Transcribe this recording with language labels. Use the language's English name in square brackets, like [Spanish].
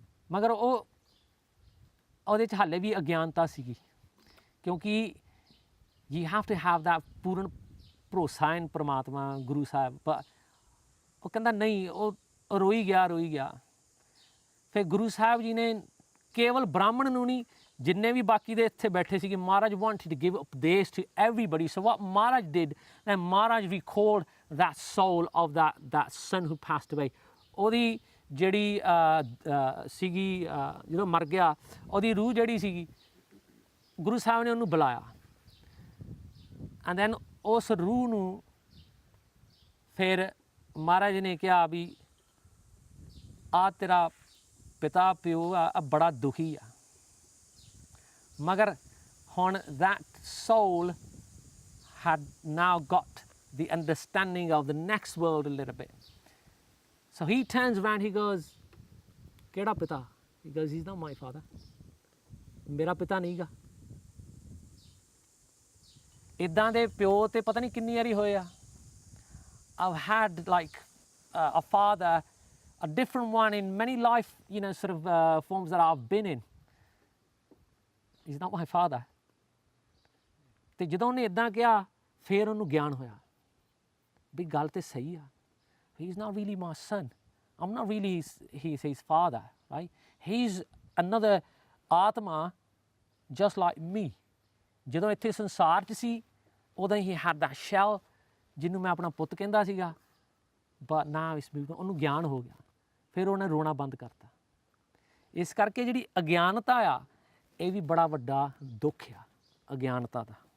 [Punjabi] ਮਗਰ ਉਹਦੇ 'ਚ ਹਾਲੇ ਵੀ ਅਗਿਆਨਤਾ ਸੀਗੀ, ਕਿਉਂਕਿ [English] you have to have that [Punjabi] ਪੂਰਨ ਭਰੋਸਾ ਇਨ ਪਰਮਾਤਮਾ ਗੁਰੂ ਸਾਹਿਬ। ਪਰ ਉਹ ਕਹਿੰਦਾ ਨਹੀਂ, ਉਹ ਰੋਈ ਗਿਆ। ਫਿਰ ਗੁਰੂ ਸਾਹਿਬ ਜੀ ਨੇ ਕੇਵਲ ਬ੍ਰਾਹਮਣ ਨੂੰ ਨਹੀਂ, ਜਿੰਨੇ ਵੀ ਬਾਕੀ ਦੇ ਇੱਥੇ ਬੈਠੇ ਸੀਗੇ, ਮਹਾਰਾਜ [English] Wanted to give ਉਪਦੇਸ਼ to everybody. So what Maharaj did, and Maharaj recalled that soul of that son who passed away। [Punjabi] ਉਹਦੀ ਜਿਹੜੀ ਸੀਗੀ ਜਦੋਂ ਮਰ ਗਿਆ, ਉਹਦੀ ਰੂਹ ਜਿਹੜੀ ਸੀਗੀ, ਗੁਰੂ ਸਾਹਿਬ ਨੇ ਉਹਨੂੰ ਬੁਲਾਇਆ। [English] and then [Punjabi] ਉਸ ਰੂਹ ਨੂੰ ਫਿਰ ਮਹਾਰਾਜ ਨੇ ਕਿਹਾ ਵੀ ਆ ਤੇਰਾ ਪਿਤਾ ਪਿਓ ਆ ਬੜਾ ਦੁਖੀ ਆ, ਮਗਰ ਹੁਣ [English] that soul had now got the understanding of the next world a little bit. So he turns around, he goes, [Punjabi] Keda pita? [English] He goes, he's not my father. [Punjabi] Mera pita nahi ga. Iddan de pyo te pata nahi kinni wari hoye a. [English] I've had like a father, a different one in many life, sort of forms that I've been in. He's not my father. [Punjabi] ਤੇ ਜਦੋਂ ਉਹਨੇ ਇੱਦਾਂ ਕਿਹਾ, ਫਿਰ ਉਹਨੂੰ ਗਿਆਨ ਹੋਇਆ ਵੀ ਗੱਲ ਤੇ ਸਹੀ ਆ। [English] He's not really my son. I'm not really his father, right? He's another ਆਤਮਾ just like me. [Punjabi] ਜਦੋਂ ਇੱਥੇ ਸੰਸਾਰ 'ਚ ਸੀ, ਉਦੋਂ [English] he had that shell [Punjabi] ਜਿਹਨੂੰ ਮੈਂ ਆਪਣਾ ਪੁੱਤ ਕਹਿੰਦਾ ਸੀਗਾ, [English] but now it's moved on. [Punjabi] ਉਹਨੂੰ ਗਿਆਨ ਹੋ ਗਿਆ, ਫਿਰ ਉਹਨੇ ਰੋਣਾ ਬੰਦ ਕਰਤਾ। ਇਸ ਕਰਕੇ ਜਿਹੜੀ ਅਗਿਆਨਤਾ ਆ, ਇਹ ਵੀ ਬੜਾ ਵੱਡਾ ਦੁੱਖ ਆ ਅਗਿਆਨਤਾ ਦਾ।